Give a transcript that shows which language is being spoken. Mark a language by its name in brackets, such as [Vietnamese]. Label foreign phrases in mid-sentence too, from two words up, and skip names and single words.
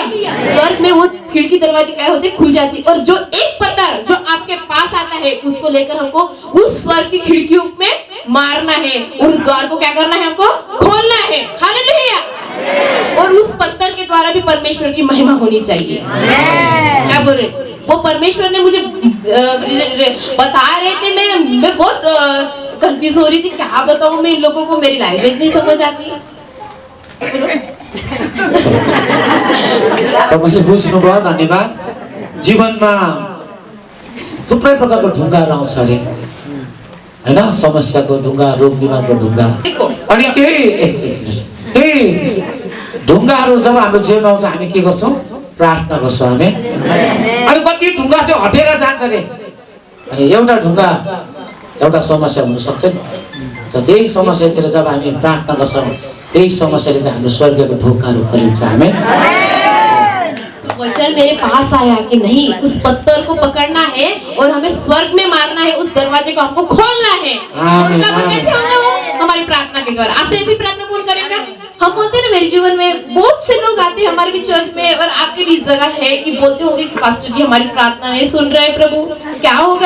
[Hindi] स्वर्ग में वो खिड़की दरवाजे क्या होते हैं, खुल जाती है। और जो एक पत्थर जो आपके पास आता है उसको लेकर हमको उस स्वर्ग की खिड़कियों में मारना है और द्वार को क्या करना है, हमको खोलना है। हालेलुया। और उस पत्थर के द्वारा भी परमेश्वर की महिमा होनी चाहिए। क्या बोल रहे, वो परमेश्वर ने मुझे बता रहे थे, मैं बहुत कंफ्यूज हो रही थी, क्या बताऊं मैं इन लोगों को, मेरी लैंग्वेज नहीं समझ आती। [Nepali] तपाईँले बुझ्नुभयो, धन्यवाद। जीवनमा थुप्रै प्रकारको ढुङ्गाहरू आउँछ अरे हैन, समस्याको ढुङ्गा, रोग बिमारको ढुङ्गा। अनि त्यही ढुङ्गाहरू जब हाम्रो जीवनमा आउँछ हामी के गर्छौँ, प्रार्थना गर्छौँ हामी। अनि कति ढुङ्गा चाहिँ हटेर जान्छ अरे। अनि एउटा ढुङ्गा एउटा समस्या हुनसक्छ नि, त त्यही समस्यातिर जब हामी प्रार्थना गर्छौँ त्यही समस्याले चाहिँ हाम्रो स्वर्गको ढोकाहरू खोलिन्छ। हामी [Hindi] वचन मेरे पास आया कि नहीं, उस पत्थर को पकड़ना है और हमें स्वर्ग में मारना है, उस दरवाजे को हमको खोलना है। और कब कैसे होगा वो, हमारी प्रार्थना के द्वारा। आज ऐसी प्रार्थना कौन करेगा? हम बोलते हैं ना, मेरे जीवन में बहुत से लोग आते हैं हमारे भी चर्च में, और आपके भी जगह है कि बोलते होंगे कि पास्टर जी हमारी प्रार्थना नहीं सुन रहे, प्रभु क्या होगा?